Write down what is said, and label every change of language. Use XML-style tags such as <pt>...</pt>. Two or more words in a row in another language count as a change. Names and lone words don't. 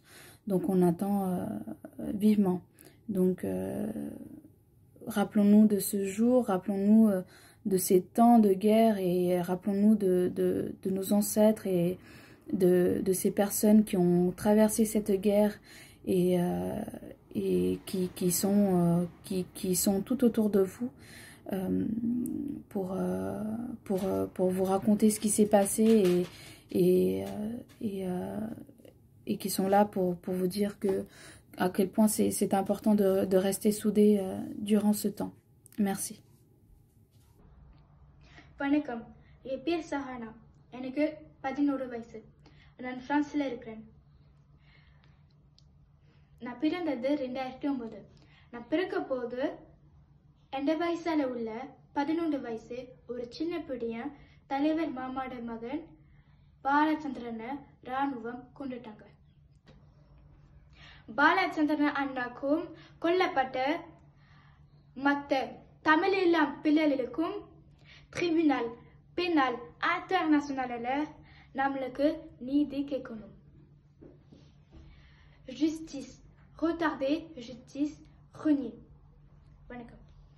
<fr>Donc on attend vivement. Donc rappelons-nous de ce jour, rappelons-nous de ces temps de guerre et rappelons-nous de nos ancêtres et de ces personnes qui ont traversé cette guerre et qui sont tout autour de vous pour vous raconter ce qui s'est passé et qui sont là pour vous dire à quel point c'est important de rester soudés durant ce temps. Merci.</fr> <ta>வணக்கம், என் பேர் சஹானா. எனக்கு 11 வயசு. நான் பிரான்ஸ்ல இருக்கிறேன். நான் பிறந்தது 2009. நான் பிறக்க போது எந்த வயசால உள்ள 11 வயசு ஒரு சின்ன பிடியன் தலைவர் மாமாட மகன் பாலச்சந்திரனை ராணுவம் கொண்டுட்டாங்க. பாலச்சந்திரன் அண்ணாக்கும் கொல்லப்பட்ட மற்ற தமிழ் பிள்ளைகளுக்கும்</ta> <fr>tribunal pénal international</fr> <ta>நம்மளுக்கு நீதி கேட்கணும்.</ta> <fr>Justice retardée, justice reniée.</fr> <ta>வணக்கம்.</ta>